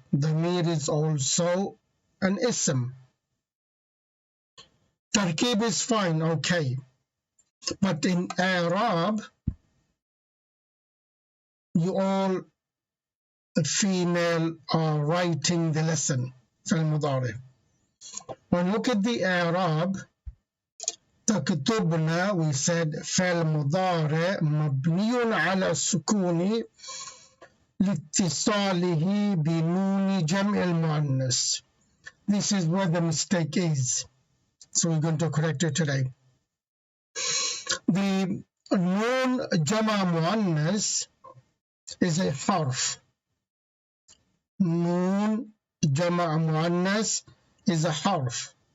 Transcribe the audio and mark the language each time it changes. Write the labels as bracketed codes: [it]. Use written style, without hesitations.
[en] Damir is also an ism. Tarkib is fine, okay. But in Arab, you all female are writing the lesson. [ar] Al-Mudari. [en] When you look at the Arab, [ar] تكتبنا, [en] we said [ar] فعل مضارع مبني على السكون لاتصاله بنون جمع المؤنث. [en] This is where the mistake is. So we're going to correct it today. The noon jama muannas is a harf. Noon jama muannas is a harf.